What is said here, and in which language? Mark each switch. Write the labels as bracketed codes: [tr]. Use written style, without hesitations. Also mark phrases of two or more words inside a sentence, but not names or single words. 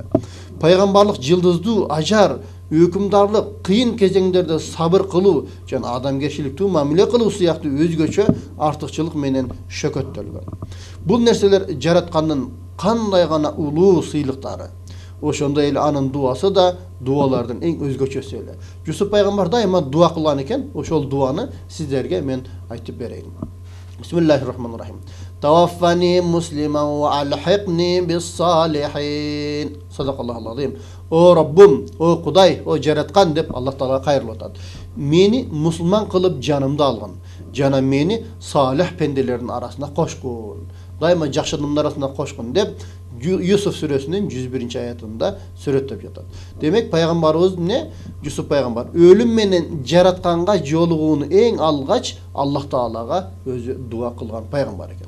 [ky] Пайгамбарлык жылдыздуу, ажар, өкүмдарлык, кыйын кезеңдерде сабыр кылуу жана адамгерчиликтүү мамиле кылуу сыяктуу өзгөчө артыкчылык менен шөкөттөлгөн. Бул нерселер жараткандын кандай гана улуу сыйлыктары. Ошондой эле анын дуасы да дуалардын эң өзгөчөсү эле. Жусуп пайгамбар дайыма дуа кылган экен, ошол дуаны сиздерге мен айтып берейин. [ar] بسم الله الرحمن الرحيم. توفني مسلما وألحقني بالصالحين. صدق الله العظيم. [ky] О Раббым, о Кудай, о жараткан деп Аллах Таала кайрылып атат. Мени мусулман кылып жанымда алган. Жана мени салих пенделердин арасына кошкун. Дайыма жакшы адамдар арасына кошкун деп Юсуф сүрөсүнүн 101 аятында сүрөттөп жатат. Демек пайгамбарыбыз эмне? Жусуп пайгамбар өлүм менен жаратканга жолугууну эң алгач Аллах Таалага өзү дуа кылган пайгамбар экен.